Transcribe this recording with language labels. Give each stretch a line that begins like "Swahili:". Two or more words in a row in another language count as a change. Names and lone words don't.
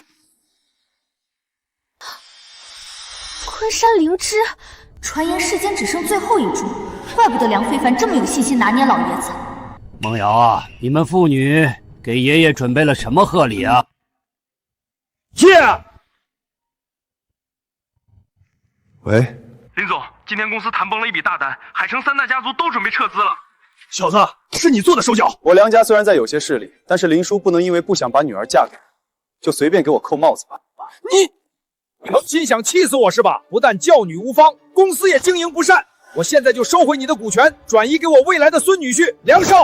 Chinese: 昆山靈芝，傳言世間只剩最後一株，怪不得梁非凡這麼有信心拿捏老爺子。夢瑤啊，你們父女給爺爺準備了什麼賀禮啊？喂，林總，今天公司談崩了一筆大單，海城3大家族都準備撤資了。小子，是你做的手腳！我梁家雖然在有些勢力，但是林叔不能因為不想把女兒嫁給我，就隨便給我扣帽子吧。你們心想氣死我是吧？不但教女無方，公司也經營不善。我現在就收回你的股權，轉移給我未來的孫女婿梁少。